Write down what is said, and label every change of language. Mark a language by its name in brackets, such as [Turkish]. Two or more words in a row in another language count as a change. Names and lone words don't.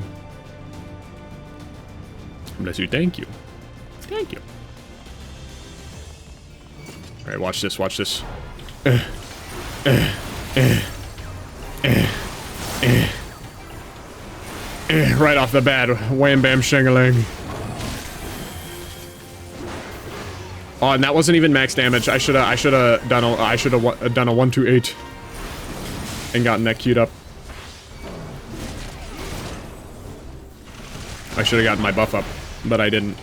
[English] Bless you, thank you. Thank you. Alright, watch this, watch this. Right off the bat, wham bam shangalang. Oh, and that wasn't even max damage. I should have done a 128 and gotten that queued up. I should have gotten my buff up, but I didn't.